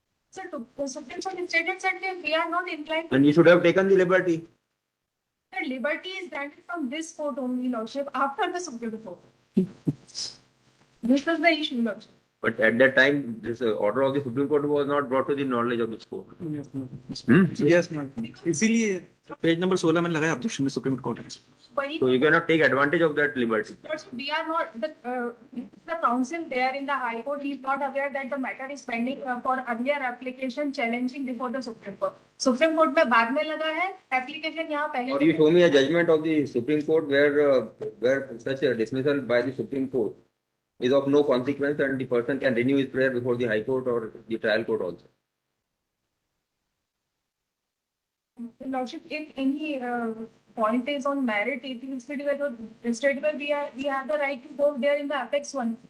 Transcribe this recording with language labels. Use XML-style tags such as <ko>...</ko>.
<en>Sir, the Supreme Court stated that we are not inclined. And you should have taken the liberty. The liberty is granted from this court only, Lordship, after the Supreme Court. This was the issue, Lordship. But at that time, this order of the Supreme Court was not brought to the knowledge of this court.</en> <hi>Yes ma'am, इसीलिए page number 16 में लगाया objection में supreme court. वही</hi> <en>So you cannot take advantage of that liberty. Lordship, we are not the counsel there in the High Court. He is not aware that the matter is pending for earlier application challenging before the Supreme Court.</en> <hi>Supreme Court में बाद में लगा है application यहाँ पहले.</hi> <en>Or you show me a judgment of the Supreme Court where such a dismissal by the Supreme Court is of no consequence and the person can renew his prayer before the High Court or the trial court also. Lordship, if any point is on merit, it is straightway we have the right to go there in the apex one.</en>